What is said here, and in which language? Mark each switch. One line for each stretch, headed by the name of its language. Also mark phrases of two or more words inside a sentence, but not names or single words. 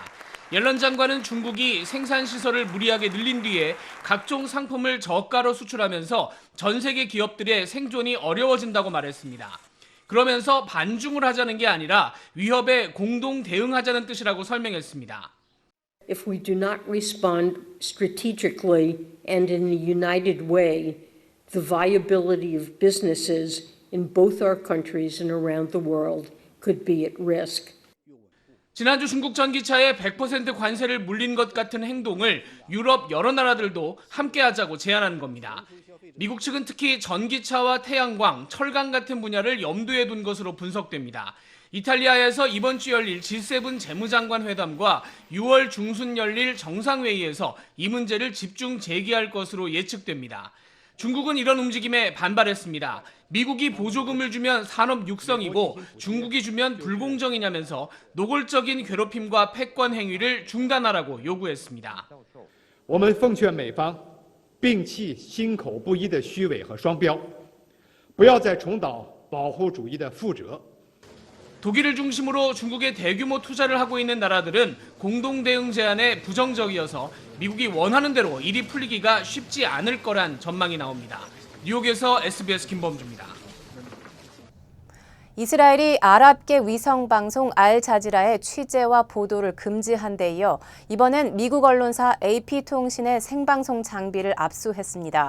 Korean: 옐런 장관은 중국이 생산시설을 무리하게 늘린 뒤에 각종 상품을 저가로 수출하면서 전 세계 기업들의 생존이 어려워진다고 말했습니다. 그러면서 반중을 하자는 게 아니라 위협에 공동 대응하자는 뜻이라고 설명했습니다.
English: If we do not respond strategically and in a united way, the viability of businesses in both our countries and around the world could be at risk.
Korean: 지난주 중국 전기차에 100% 관세를 물린 것 같은 행동을 유럽 여러 나라들도 함께하자고 제안한 겁니다. 미국 측은 특히 전기차와 태양광, 철강 같은 분야를 염두에 둔 것으로 분석됩니다. 이탈리아에서 이번 주 열릴 G7 재무장관 회담과 6월 중순 열릴 정상회의에서 이 문제를 집중 제기할 것으로 예측됩니다. 중국은 이런 움직임에 반발했습니다. 미국이 보조금을 주면 산업 육성이고 중국이 주면 불공정이냐면서 노골적인 괴롭힘과 패권 행위를 중단하라고 요구했습니다.
Chinese: 我们奉劝美方摒弃心口不一的虚伪和双标，不要再重蹈保护主义的覆辙。
Korean: 독일을 중심으로 중국에 대규모 투자를 하고 있는 나라들은 공동 대응 제안에 부정적이어서 미국이 원하는 대로 일이 풀리기가 쉽지 않을 거란 전망이 나옵니다. 뉴욕에서 SBS 김범주입니다. 이스라엘이 아랍계 위성방송 알자지라의 취재와 보도를 금지한 데 이어 이번엔 미국 언론사 AP통신의 생방송 장비를 압수했습니다.